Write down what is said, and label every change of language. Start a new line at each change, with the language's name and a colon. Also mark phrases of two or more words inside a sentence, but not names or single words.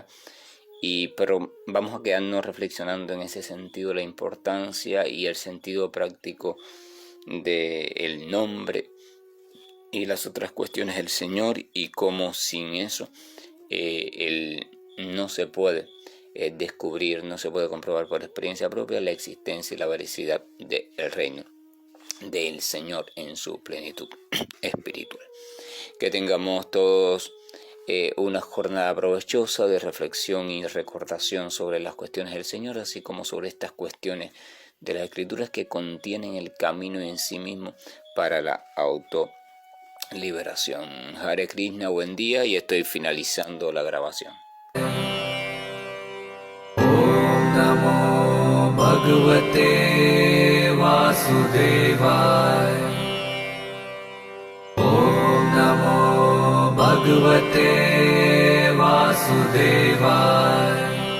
Spanish: Pero vamos a quedarnos reflexionando en ese sentido, la importancia y el sentido práctico del nombre y las otras cuestiones del Señor, y cómo sin eso no se puede descubrir, no se puede comprobar por experiencia propia la existencia y la veracidad del reino del Señor en su plenitud espiritual. Que tengamos todos una jornada provechosa de reflexión y recordación sobre las cuestiones del Señor, así como sobre estas cuestiones de las Escrituras que contienen el camino en sí mismo para la autoliberación.
Sanskrit: हरे कृष्ण,
Spanish: buen día, y estoy finalizando la grabación.
Sanskrit: ॐ नमो भगवते वासुदेवाय. ॐ नमो भगवते वासुदेवाय.